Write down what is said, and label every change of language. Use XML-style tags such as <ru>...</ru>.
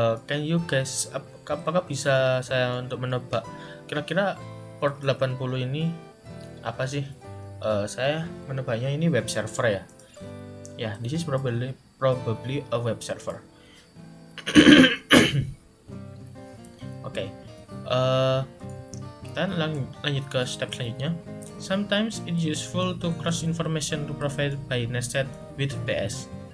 <en>Can you guess,</en> <id>apakah bisa saya untuk menebak kira-kira port 80 ini apa sih? Saya menebaknya ini web server ya.</id> <en>Ya, this is probably a web server.</en> <id>Oke. Kita lanjut ke step selanjutnya.</id> <en>Sometimes it's useful to cross information to provide by nested with PS.</en>